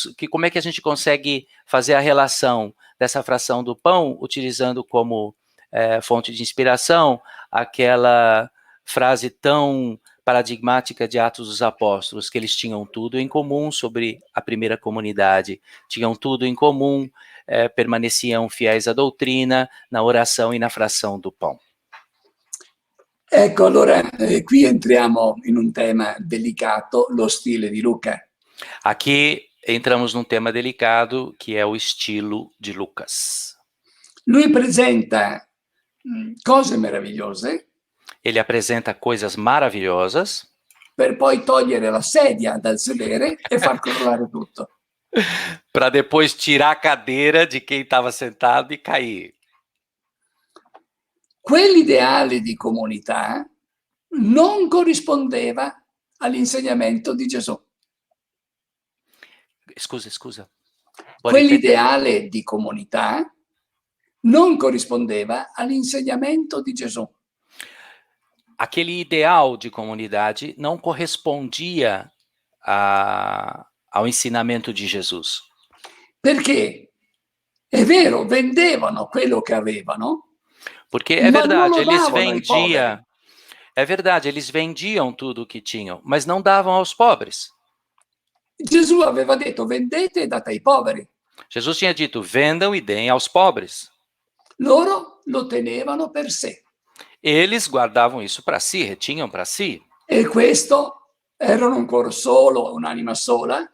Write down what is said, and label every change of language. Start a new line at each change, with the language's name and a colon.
Portuguese: Como é que a gente consegue fazer a relação dessa fração do pão, utilizando como fonte de inspiração aquela frase tão paradigmática de Atos dos Apóstolos, que eles tinham tudo em comum sobre a primeira comunidade, tinham tudo em comum, permaneciam fiéis à doutrina, na oração e na fração do pão.
Italian: Ecco, allora qui entriamo in un tema delicato, lo stile di Luca.
Portuguese: Aqui entramos num tema delicado, que é o estilo de Lucas.
Italian: Lui presenta cose meravigliose
Portuguese: Ele apresenta coisas maravilhosas,
Italian: per poi togliere la sedia dal sedere e far crollare tutto.
Portuguese: para depois tirar a cadeira de quem estava sentado e cair.
Italian: Quell'ideale di comunità non corrispondeva all'insegnamento di Gesù. Scusa. Quell'ideale di comunità non corrispondeva all'insegnamento di Gesù.
Portuguese: Aquele ideal de comunidade não correspondia ao ensinamento de Jesus.
Italian: Perché è vero, vendevano quello che avevano,
Portuguese: Porque é
Italian: ma non
Portuguese: verdade,
Italian: lo
Portuguese: eles
Italian: davano ai poveri.
Portuguese: vendiam. É verdade, eles vendiam tudo o que tinham, mas não davam aos pobres.
Italian: Gesù aveva detto vendete e date ai poveri.
Portuguese: Jesus tinha dito: vendam e deem aos pobres.
Italian: Loro lo tenevano per sé.
Portuguese: Eles guardavam isso para si, retinham para si.
Italian: E questo erano un cuore solo, un'anima sola?